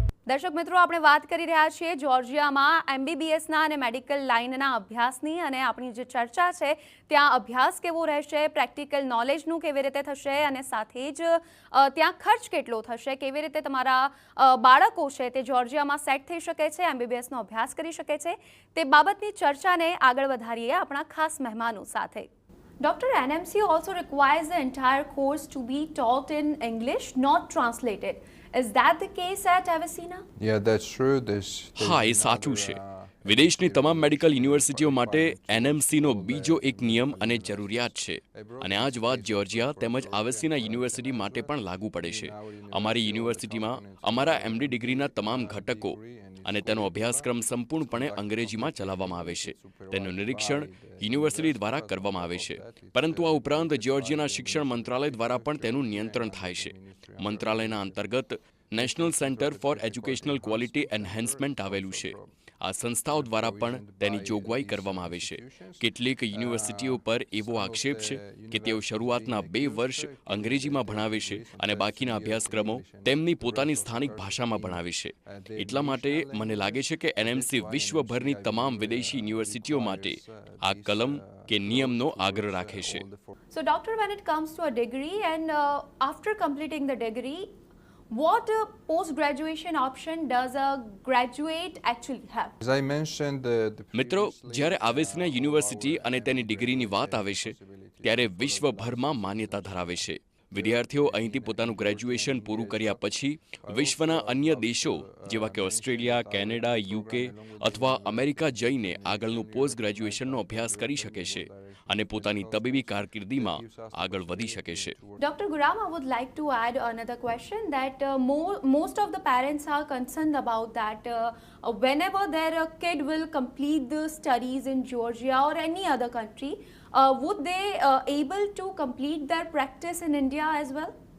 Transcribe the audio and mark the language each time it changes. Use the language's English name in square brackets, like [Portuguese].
[Gujarati] દર્શક મિત્રો, આપણે વાત કરી રહ્યા છીએ જોર્જિયામાં એમબીબીએસના અને મેડિકલ લાઇનના અભ્યાસની, અને આપણી જે ચર્ચા છે ત્યાં અભ્યાસ કેવો રહેશે, પ્રેક્ટિકલ નોલેજનું કેવી રીતે થશે, અને સાથે જ ત્યાં ખર્ચ કેટલો થશે, કેવી રીતે તમારા બાળકો છે તે જોર્જિયામાં સેટ થઈ શકે છે, એમબીબીએસનો અભ્યાસ કરી શકે છે, તે બાબતની ચર્ચાને આગળ વધારીએ આપણા ખાસ મહેમાનો સાથે. [English] Dr. NMC also requires the entire course to be taught in English, not translated. Is that the case at Avicenna? Yeah, that's true. [Gujarati] હા, એ સાચું છે. વિદેશની તમામ મેડિકલ યુનિવર્સિટીઓ માટે એનએમસીનો બીજો એક નિયમ અને જરૂરિયાત છે, અને આ જ વાત જ્યોર્જિયા તેમજ આવેસીના યુનિવર્સિટી માટે પણ લાગુ પડે છે. અમારી યુનિવર્સિટીમાં અમારા એમડી ડિગ્રીના તમામ ઘટકો અને તેનો અભ્યાસક્રમ સંપૂર્ણપણે અંગ્રેજીમાં ચલાવવામાં આવે છે. તેનું નિરીક્ષણ યુનિવર્સિટી દ્વારા કરવામાં આવે છે, પરંતુ આ ઉપરાંત જ્યોર્જિયાના શિક્ષણ મંત્રાલય દ્વારા પણ તેનું નિયંત્રણ થાય છે. મંત્રાલયના અંતર્ગત national centre for educational quality enhancement આવેલું છે. આ સંસ્થાઓ દ્વારા પણ તેની જોગવાઈ કરવામાં આવે છે. કેટલીક યુનિવર્સિટીઓ પર એવો આક્ષેપ છે કે તેઓ શરૂઆતના 2 વર્ષ અંગ્રેજીમાં ભણાવે છે અને બાકીના અભ્યાસક્રમો તેમની પોતાની સ્થાનિક ભાષામાં ભણાવે છે. એટલા માટે મને લાગે છે કે એનએમસી વિશ્વભરની તમામ વિદેશી યુનિવર્સિટીઓ માટે આ કલમ કે નિયમનો આગ્રહ રાખે છે. [English] So, doctor, when it comes to a degree and after completing the degree, what post-graduation option does a graduate actually have? As I mentioned, the [Gujarati] મિત્રો, જ્યારે આવેસીના યુનિવર્સિટી અને તેની ડિગ્રીની વાત આવે છે ત્યારે વિશ્વભરમાં માન્યતા ધરાવે છે. વિદ્યાર્થીઓ અહીંથી પોતાનું ગ્રેજ્યુએશન પૂરું કર્યા પછી વિશ્વના અન્ય દેશો જેવા કે ઓસ્ટ્રેલિયા, કેનેડા, યુકે અથવા અમેરિકા જઈને આગળનું પોસ્ટ ગ્રેજ્યુએશનનો અભ્યાસ કરી શકે છે અને પોતાની તબીબી કારકિર્દીમાં આગળ વધી શકે છે. [English] Dr. Guram, I would like to add another question that most of the parents are concerned about that whenever their kid will complete the studies in Georgia or any other country, would they able to complete their practice in India as well?